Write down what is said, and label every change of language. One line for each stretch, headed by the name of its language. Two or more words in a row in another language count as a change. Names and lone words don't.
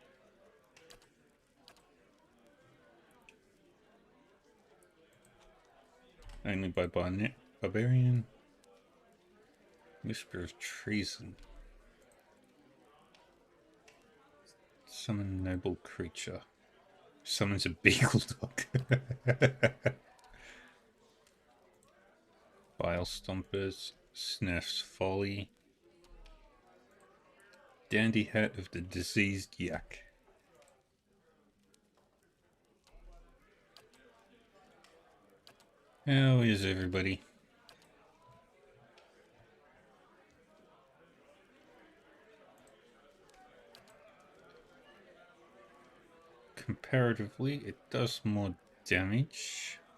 English: Only by Barnet Barbarian. Whisper of Treason. Summon noble creature. Summons a beagle dog. Bile Stompers. Sneff's Folly. Dandy Hat of the Diseased Yak. How is everybody? Comparatively, it does more damage.